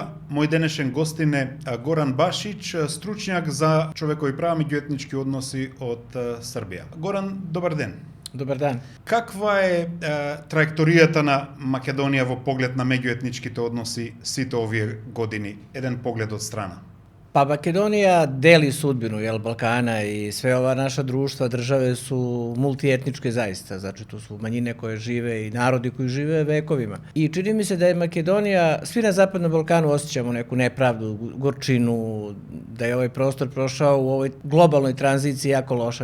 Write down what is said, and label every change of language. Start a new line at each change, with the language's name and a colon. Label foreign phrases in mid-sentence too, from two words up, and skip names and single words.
Macedonian: Мој денешен гостин е Горан Башич, стручњак за човекови права, меѓуетнички односи од Србија. Горан, добар ден.
Serbian: Добар дан.
Macedonian: Каква е траекторијата на Македонија во поглед на меѓуетничките односи сите овие години? Еден поглед од страна.
Serbian: Pa Makedonija deli sudbinu Balkana i sve ova naša društva, države su multietničke zaista, znači tu su manjine koje žive i narodi koji žive vekovima. I čini mi se da je Makedonija, svi na Zapadnom Balkanu osjećamo neku nepravdu, gorčinu, da je ovaj prostor prošao u ovoj globalnoj tranziciji jako loša.